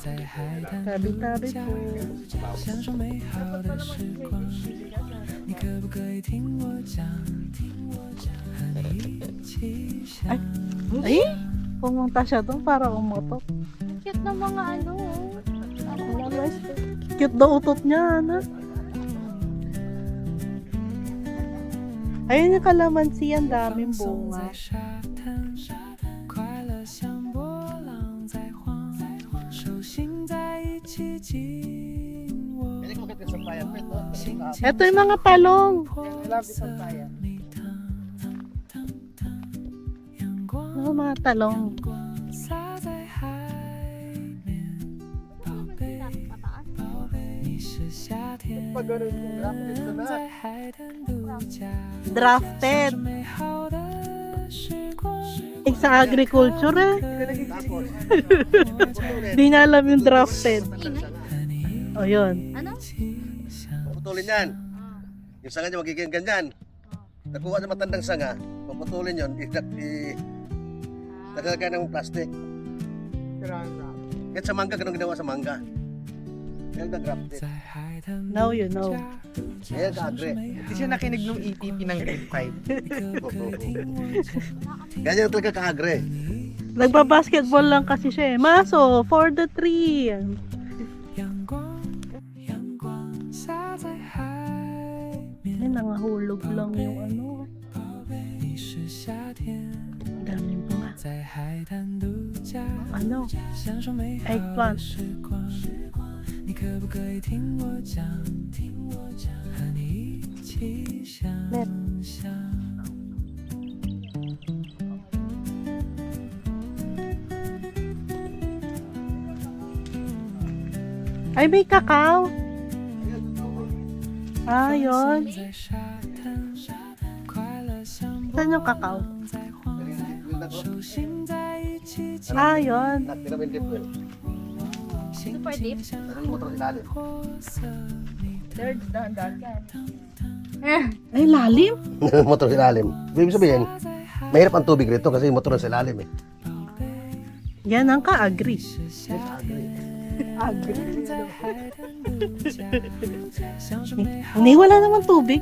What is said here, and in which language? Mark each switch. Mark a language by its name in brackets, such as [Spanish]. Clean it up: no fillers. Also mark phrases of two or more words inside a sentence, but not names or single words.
[Chinese] 海滩 [Filipino] Tabi-tabi po. [Chinese] 享受美好的时光。你可不可以听我讲，和你一起想？ [Filipino] Ay, pumunta siya doon para umutot. Cute na mga ano. Cute daw utot niya, ano? Ayun yung kalamansi, ang daming [Chinese] 放 [Filipino] bunga. [Chinese] 在沙滩，快乐像波浪在晃，手心在一起紧握。 [Filipino] Hindi ko kita sa bayan, Pet. Oh. Ito yung mga talong. [Chinese] 阳光 [Filipino] Ano mga talong? [Chinese] 洒在海面，宝贝，宝贝，你是夏天，在海滩度假， [Filipino] Drafted. [Chinese] 美好的时光。 [Filipino] Sa agriculture eh. Di na alam yung drafted. O yun. Ano? Puputulin yan. Yung sanga niya magiging ganyan. Nakuha ng matandang sanga, puputulin yun, tagalagay ng plastic. Kahit sa mangga, ganun ginawa sa mangga. Yan na grafted. [Chinese] 在海滩 [English] Now you know. [Filipino] Yan ka-agri. Hindi siya nakinig ng ETP ng grade 5. Ganyan talaga ka-agri. Nagba-basketball lang kasi siya eh. Maso, [English] for the tree. [Chinese] 阳光，阳光洒在海面， [Filipino] Ay, nangahulog lang yung ano. [Chinese] 宝贝，你是夏天， [Filipino] Ang daming bunga. [Chinese] 在海滩度假， [Filipino] Ano? [Chinese] 享受美好的 [Filipino] Eggplant. [Chinese] 时光。你可不可以听我讲，和你一起想象？ [Filipino] Ay, may kakao. Ah, yun. [Chinese] 在沙滩，快乐像波 [Filipino] Saan yung kakao? [Chinese] 浪在晃，手心在一起紧 [Filipino] Ah, yun. Nagtinamin dip yun. [Chinese] 心 [English] Super deep. [Chinese] 情像 [Filipino] Ano mo ito ilalim? [Chinese] 火色蜜糖。 [Filipino] Ay, lalim. Motor sa ilalim. Ibig sabihin, mahirap ang tubig rito kasi yung motor sa ilalim eh. Yan ang ka-agree. Hindi, wala naman tubig.